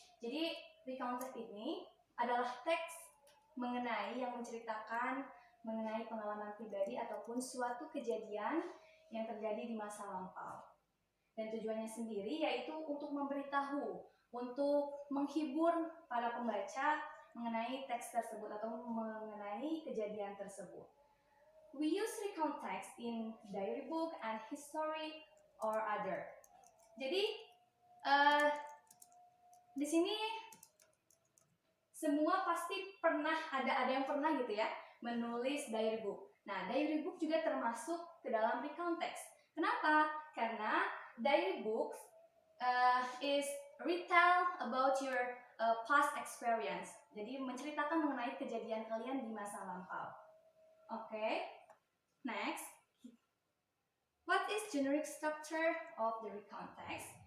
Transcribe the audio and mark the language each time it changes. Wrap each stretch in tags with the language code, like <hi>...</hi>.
<id>Jadi recount text ini adalah teks yang menceritakan mengenai pengalaman pribadi ataupun suatu kejadian yang terjadi di masa lampau. Dan tujuannya sendiri yaitu untuk memberitahu, untuk menghibur para pembaca mengenai teks tersebut atau mengenai kejadian tersebut.</id> <en>We use recount text in diary book and history or other.</en> <id>Jadi di sini semua pasti pernah ada yang pernah gitu ya menulis diary book. Nah, diary book juga termasuk ke dalam recount text. Kenapa? Karena</id> <en>diary books is retell about your past experience.</en> <id>Jadi menceritakan mengenai kejadian kalian di masa lampau. Okay.</id> <en>Next, what is generic structure of the recount text?</en>